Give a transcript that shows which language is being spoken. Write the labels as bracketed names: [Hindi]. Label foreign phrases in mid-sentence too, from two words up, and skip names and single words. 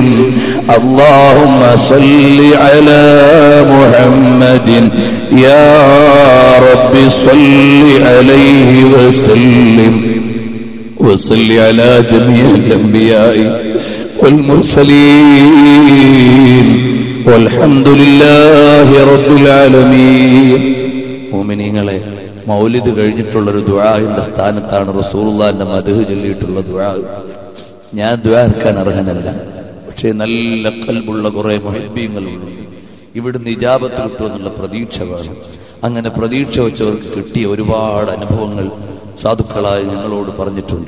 [Arabic] اللهم صل على محمد يا رب صل عليه وسلم. وصل على جميع الأنبياء والمرسلين والحمد لله رب العالمين. [Malayalam] മുഅ്മിനീങ്ങളെ, മൗലിദ് കഴിഞ്ഞിട്ടുള്ളൊരു ദുആഇന്റെ സ്ഥാനത്താണ് റസൂലുള്ളാഹിന്റെ മദ്ഹ് ചൊല്ലിയിട്ടുള്ള ദുആ. ഞാൻ ദുആ എടുക്കാൻ അർഹനല്ല, പക്ഷേ നല്ല ഖൽബുള്ള കുറെ മുഹിബ്ബീങ്ങളുണ്ട്. ഇവിടുന്ന് ഇജാബത്ത് കിട്ടുമെന്നുള്ള പ്രതീക്ഷ വേണം. അങ്ങനെ പ്രതീക്ഷ വെച്ചവർക്ക് കിട്ടിയ ഒരുപാട് അനുഭവങ്ങൾ സാധുക്കളായി ഞങ്ങളോട് പറഞ്ഞിട്ടുണ്ട്.